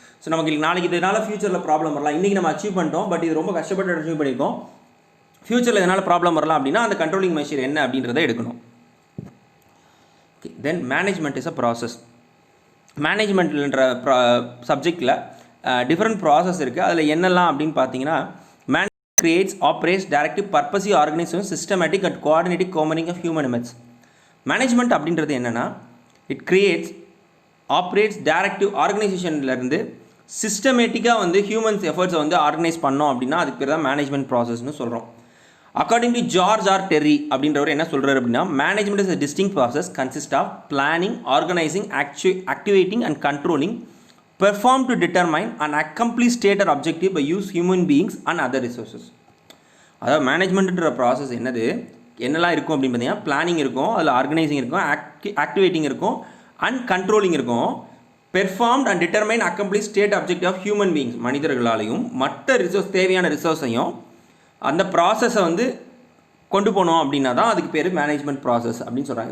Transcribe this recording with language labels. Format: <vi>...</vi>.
<ta>So நமக்கு நாளைக்கு இதனால் ஃபியூச்சரில் ப்ராப்ளம் வரலாம். இன்றைக்கி நம்ம அச்சீவ் பண்ணிட்டோம், பட் இது ரொம்ப கஷ்டப்பட்டு அச்சீவ் பண்ணியிருக்கோம், ஃபியூச்சரில் இதனால் ப்ராப்ளம் வரலாம் அப்படின்னா அந்த கண்ட்ரோலிங் மெஷர் என்ன அப்படின்றத எடுக்கணும்.</ta> <en>Then management is a process.</en> <ta>மேனேஜ்மெண்ட்ன்ற சப்ஜெக்டில் டிஃப்ரெண்ட் ப்ராசஸ் இருக்குது. அதில் என்னெல்லாம் அப்படின்னு பார்த்தீங்கன்னா</ta> <en>creates, operates, directive, purposely organization, systematic and coordinating combining of human elements.</en> <ta>Management அப்படின்றது என்னென்னா இட் கிரியேட்ஸ், ஆப்ரேட்ஸ், டைரக்டிவ். ஆர்கனைசேஷன்லேருந்து சிஸ்டமேட்டிக்காக வந்து ஹியூமன்ஸ் எஃபர்ட்ஸை வந்து ஆர்கனைஸ் பண்ணோம் அப்படின்னா அதுக்கு பேர் தான் மேனேஜ்மெண்ட் ப்ராசஸ்னு சொல்கிறோம்.</ta> <en>according to George R Terry</en> <ta>அப்படின்றவர் என்ன சொல்கிறார் அப்படின்னா</ta> <en>Management is a distinct process consist of planning, organizing, activating and controlling, perform to determine an accomplished state or objective by use human beings and other resources.</en> <ta>அதாவது மேனேஜ்மெண்ட்ன்ற process என்னெல்லாம் இருக்கும் அப்படின்னு பார்த்தீங்கன்னா planning இருக்கும், அதில் ஆர்கனைசிங் இருக்கும், ஆக்டிவேட்டிங் இருக்கும் and controlling இருக்கும்.</ta> <en>performed and determine accomplish state objective of human beings,</en> <ta>மனிதர்களாலையும் மற்ற தேவையான ரிசோர்ஸையும் அந்த ப்ராசஸை வந்து கொண்டு போனோம் அப்படின்னா தான் அதுக்கு பேர் மேனேஜ்மெண்ட் ப்ராசஸ் அப்படின்னு சொல்கிறாங்க.</ta>